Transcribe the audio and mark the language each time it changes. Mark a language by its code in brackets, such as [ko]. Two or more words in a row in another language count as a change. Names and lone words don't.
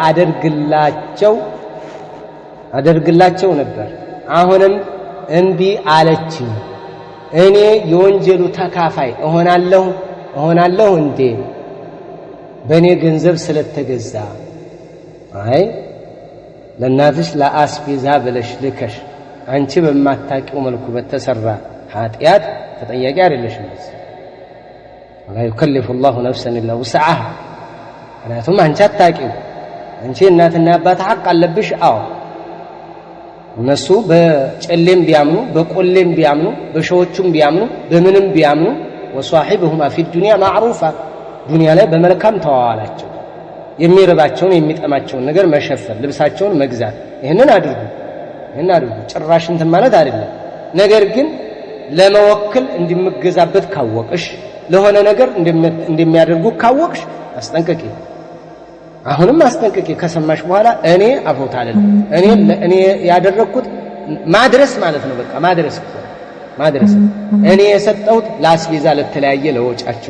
[am] አደርግላቸው ነበር አሁንም እንቢ አለችኝ እኔ የወንጀሉ ተካፋይ እሆናለሁ እንዴ በእኔ ገንዘብ ስለተገዛ አይ ለናትሽ ለአስቤዛ ብለሽ ልከሽ አንቺ በማታውቂው መልኩ በተሰራ ኃጢአት ተጠያቂ አይደለሽም [ar] لا يكلف الله نفسا الا وسعها [am] ምክንያቱም አንቺ አታውቂው አንቺ እናትና አባት ሐቅ አለብሽ አዎ እነሱ በጨሌም ቢያምኑ በቆሌም ቢያምኑ በሸዎቹም ቢያምኑ በምንም ቢያምኑ [ar] وصاحبهما في الدنيا معروفا [am] ዱንያ ላይ በመልካም ተዋዋላቸው የሚረባቸውን የሚጠማቸውን ነገር መሸፈን ልብሳቸውን መግዛት ይሄንን አድርጉ ጭራሽ እንትን ማለት አይደለም ነገር ግን ለመወከል እንዲመገዛበት ካወቅሽ ለሆነ ነገር እንደሚያደርጉ ካወቅሽ አስጠንቀቂ አሁንም አስጠንቀቂ ከሰማሽ በኋላ እኔ አፎታለሁ እኔ ያደረኩት ማድረስ ማለት ነው በቃ ማድረስ እኔ የሰጠሁት ላስቤዛ ለተለያየ ለወጫችሁ